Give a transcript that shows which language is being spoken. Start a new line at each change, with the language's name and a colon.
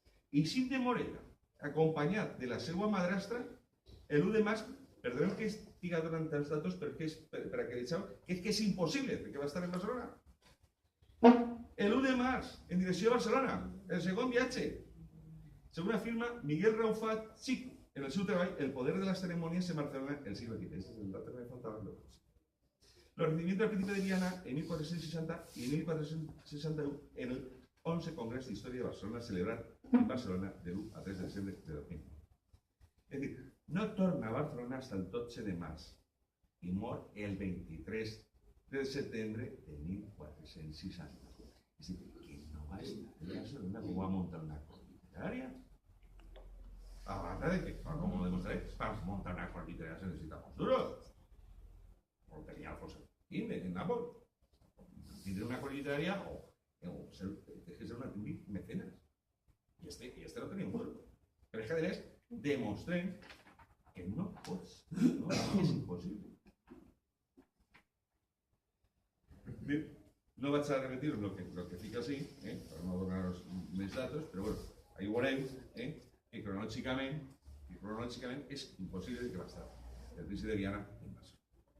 Catalan: I Cid de Morella, acompanyat de la seva madrastra, el 1 de març, perdoneu que estigui donant tants datos per a que deixeu que és impossible, perquè va estar en Barcelona. El 1 de març, en direcció a Barcelona, el segon viatge.
Spanish: Según afirma Miguel Raufat Chico,
Catalan: en el seu treball
Spanish: El poder de las ceremonias en Barcelona, el siglo XV. Ese es el dato que me faltaba. Los rendimientos del príncipe de Viana en 1460 y en 1461 en el 11 Congreso de Historia de Barcelona,
Catalan: celebrat en Barcelona del 1 al 3 de desembre de 2000. És dir, no torna a Barcelona fins el 12 de març i mor el 23 de setembre de 1460. És dir, que no va estar en Barcelona
Spanish: cuenta cómo va a montar una corte literaria.
Catalan: A banda de que,
Spanish: como demostraré, para montar una corte literaria se necesita postura. Como tenía Alfonso en Nápoles. Tiene una corte literaria o tienes que ser un actriz mecenas. Y este no tenía un duro. Pero es que además demostré que no puedes, no, es imposible.
Catalan: Bé, no vaig a repetir lo que fica així, per no donar-vos més datos, però bueno, ahí veureu que cronològicament és impossible que va estar el Principi de Viana en Barcelona.